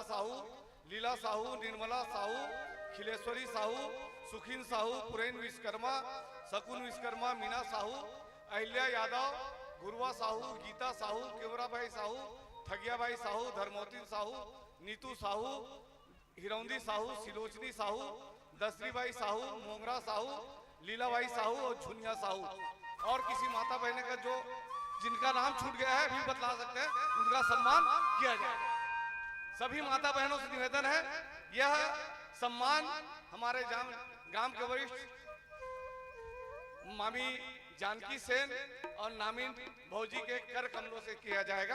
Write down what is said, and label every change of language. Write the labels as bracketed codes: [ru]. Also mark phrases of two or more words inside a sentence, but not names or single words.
[hi] साहू, लीला साहू, निर्मला साहू, खिलेश्वरी साहू, सुखीन साहू, पुरेन विश्वकर्मा, शकुन विश्वकर्मा, मीना साहू, अहिल्या यादव, गुरुआ साहू, गीता साहू, केवराबाई साहू, ठगियाबाई साहू, धर्मोती साहू, नीतू साहू, हिरौंदी साहू, सिलोचनी साहू, दसरीबाई साहू, मोंगरा साहू, लीलाबाई साहू और झुनिया साहू। और किसी माता बहने का जो जिनका नाम छूट गया है भी बतला सकते हैं, उनका सम्मान किया जाएगा। सभी माता बहनों से निवेदन है, यह सम्मान हमारे गांव के वरिष्ठ मामी जानकी सेन और नामिन भौजी के कर कमलों से किया जाएगा।